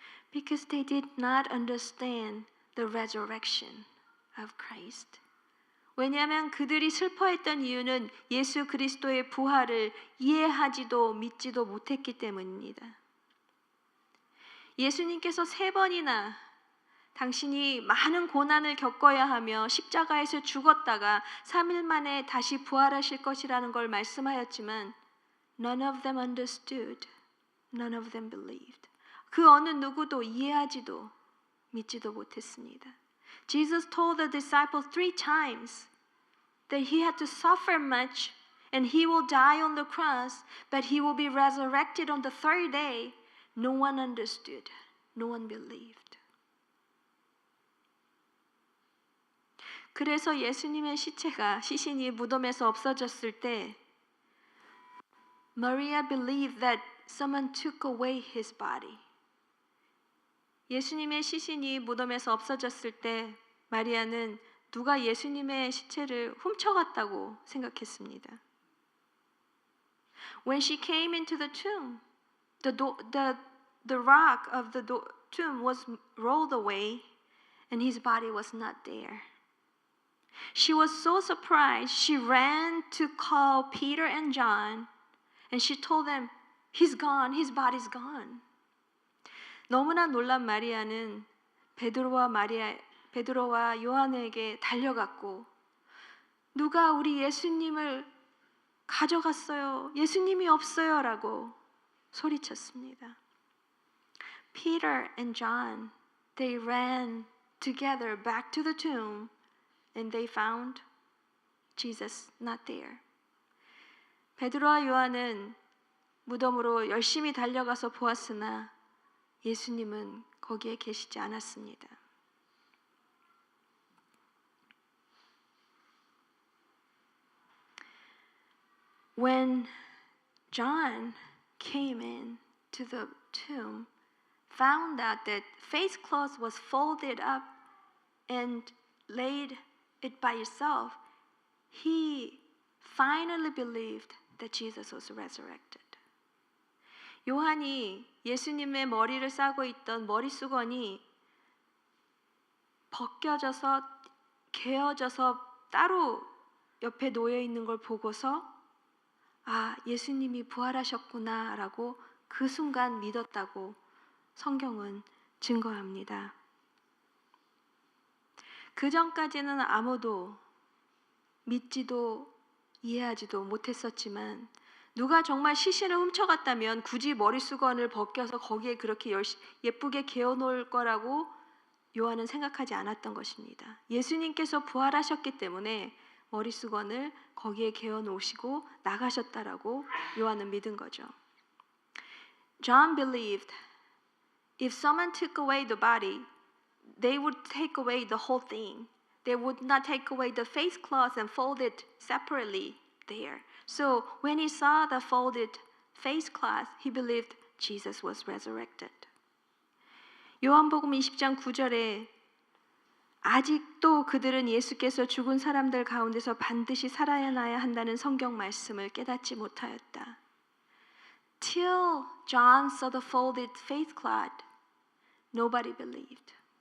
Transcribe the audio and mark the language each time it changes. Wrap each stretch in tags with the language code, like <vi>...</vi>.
<en>Because they did not understand the resurrection of Christ.</en> <ko>왜냐하면 그들이 슬퍼했던 이유는 예수 그리스도의 부활을 이해하지도 믿지도 못했기 때문입니다. 예수님께서 3번이나 당신이 많은 고난을 겪어야 하며 십자가에서 죽었다가 3일 만에 다시 부활하실 것이라는 걸 말씀하였지만</ko> <en>none of them understood, none of them believed.</en> <ko>그 어느 누구도 이해하지도 믿지도 못했습니다.</ko> <en>Jesus told the disciples 3 times that he had to suffer much and he will die on the cross, but he will be resurrected on the 3rd day. No one understood, no one believed.</en> <ko>그래서 예수님의 시신이 무덤에서 없어졌을 때</ko> <en>Maria believed that someone took away his body.</en> <ko>예수님의 시신이 무덤에서 없어졌을 때 마리아는 누가 예수님의 시체를 훔쳐갔다고 생각했습니다.</ko> <en>When she came into the tomb, the rock of the tomb was rolled away and his body was not there. She was so surprised, she ran to call Peter and John and she told them, "He's gone, his body's gone."</en> <ko>너무나 놀란 마리아는 베드로와 요한에게 달려갔고 누가 우리 예수님을 가져갔어요. 예수님이 없어요라고 소리쳤습니다.</ko> <en>Peter and John, they ran together back to the tomb and they found Jesus not there.</en> <ko>베드로와 요한은 무덤으로 열심히 달려가서 보았으나 예수님은 거기에 계시지 않았습니다.</ko> <en>When John came in to the tomb, found out that face cloth was folded up and laid it by itself, he finally believed that Jesus was resurrected.</en> <ko>요한이 예수님의 머리를 싸고 있던 머리수건이 벗겨져서 개어져서 따로 옆에 놓여 있는 걸 보고서 아, 예수님이 부활하셨구나 라고 그 순간 믿었다고 성경은 증거합니다. 그 전까지는 아무도 믿지도 이해하지도 못했었지만 누가 정말 시신을 훔쳐갔다면 굳이 머리수건을 벗겨서 거기에 그렇게 예쁘게 개어놓을 거라고 요한은 생각하지 않았던 것입니다. 예수님께서 부활하셨기 때문에 머리수건을 거기에 개어놓으시고 나가셨다라고 요한은 믿은 거죠.</ko> <en>John believed if someone took away the body, they would take away the whole thing. They would not take away the face cloth and fold it separately there. So when he saw the folded face cloth, he believed Jesus was resurrected.</en> <ko>요한복음 20장 9절에 아직도 그들은 예수께서 죽은 사람들 가운데서 반드시 살아나야 한다는 성경 말씀을 깨닫지 못하였다.</ko> <en>Till John saw the folded face cloth, nobody believed.</en>